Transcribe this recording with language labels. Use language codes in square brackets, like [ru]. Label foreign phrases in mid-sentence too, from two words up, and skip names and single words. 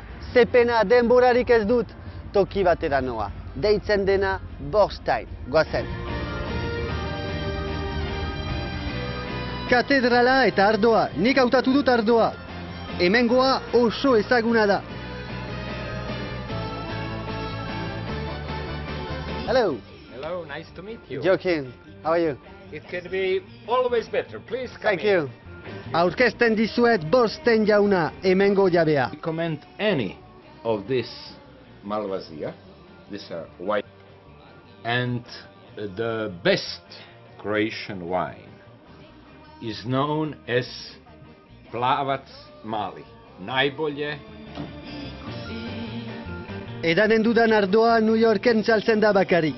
[eu] Zepena denborarik ez dut, toki batera noa. Deitzen dena Borstein. Goazen. Katedrala eta ardoa. Nik hautatu dut ardoa. Hemengoa oso ezaguna da. [en] Hello. Hello, nice to meet you. Joaquin, how are you? It can be always better. Please come Thank you. [eu] Aurkezten dizuet Borstein jauna, hemengo jabea. [en] Recommend any of this Malvasia, this wine, and the best Croatian wine is known as Plavac Mali. [hr] Najbolje. [eu] Edanen dudan ardoa New Yorken saltzen da bakarik.